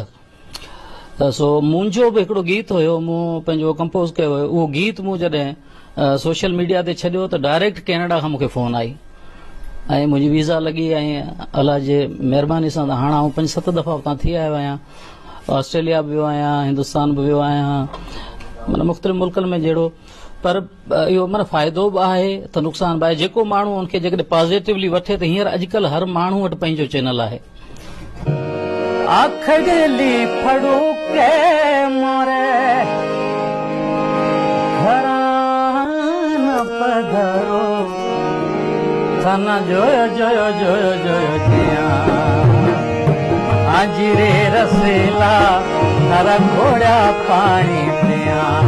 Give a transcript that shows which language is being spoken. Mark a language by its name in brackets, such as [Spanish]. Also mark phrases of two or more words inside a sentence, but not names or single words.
[Sindhi] सो मुंहिंजो बि हिकिड़ो गीत हुयो, मूं पंहिंजो कंपोज़ कयो हुयो, उहो गीत मूं जॾहिं [English] social media [Sindhi] ते छॾियो त डायरेक्ट कैनेडा खां मूंखे फ़ोन आई ऐं मुंहिंजी वीज़ा लॻी, ऐं अलाह जे महिरबानी सां हाणे आउं 5-7 दफ़ा उतां थी आयो आहियां। ऑस्ट्रेलिया बि वियो आहियां, हिंदुस्तान बि वियो आहियां, माना मुख़्तलिफ़ मुल्कनि में जहिड़ो। पर इहो माना फ़ाइदो बि आहे त नुक़सान बि आहे। जेको माण्हू उनखे जेकॾहिं पॉज़िटिवली वठे त हींअर अॼुकल्ह हर माण्हू वटि पंहिंजो चैनल आहे। आखड़ली फड़ू के मोरे घरान पधरो थाना जोयो जोयो जोयो जोयो जिया आजिरे रसेला हरा घोड़ा पानी पिया।